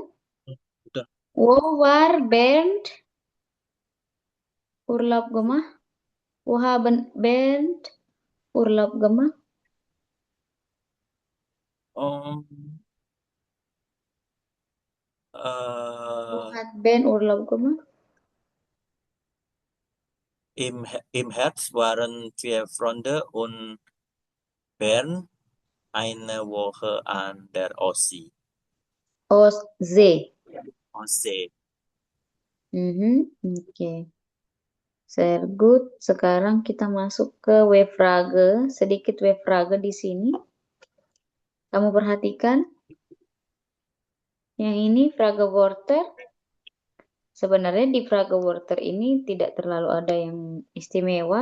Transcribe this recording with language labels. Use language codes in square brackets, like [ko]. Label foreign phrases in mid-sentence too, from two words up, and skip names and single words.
[id] Hmm, udah. [de] Wo war Bernd Urlaub gemacht? Wo haben Bernd Urlaub gemacht? Um, Wo äh, hat Bernd Urlaub gemacht? im Herbst waren wir Freunde und Bern eine Woche an der Ostsee. Ostsee. Ostsee. [en] Mhm. Oke. Very good. [id] Sekarang kita masuk ke Wefrage. Sedikit Wefrage di sini. Kamu perhatikan. Yang ini [de] Frage Worter. [id] Sebenarnya di [de] Frage Worter [id] ini tidak terlalu ada yang istimewa.